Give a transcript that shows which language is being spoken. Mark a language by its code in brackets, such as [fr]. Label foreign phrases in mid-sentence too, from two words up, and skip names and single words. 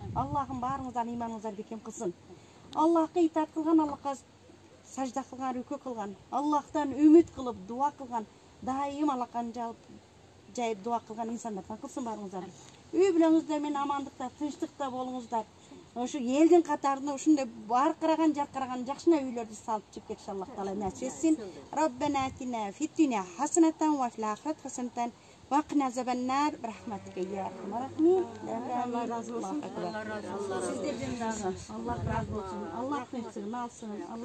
[ky] Аллахым баарыңыздан иманыңыздарды бекем кылсын. Аллахка итаат кылган, Аллахка сажда кылган, рүкү кылган, Аллахтан үмүт кылып дуа кылган, дайым Аллахкан жайып дуа кылган инсандардан кылсын баарыңыздарды. Үй бүлөңүздөр менен амандыкта, тынчтыкта болуңуздар. Ошо элдин катарында ушундай баркыраган, жаркыраган жакшына үйлөрдү салып чыгып кетиш Аллах Таала насип этсин. [ar] ربنا آتنا في الدنيا حسنة وفي الآخرة حسنة وقنا عذاب النار برحمتك يا أرحم الراحمين. [ky] Аллах разы болсун. Сиздерден дагы Аллах разы болсун. Аллах тынчтыгын алсын.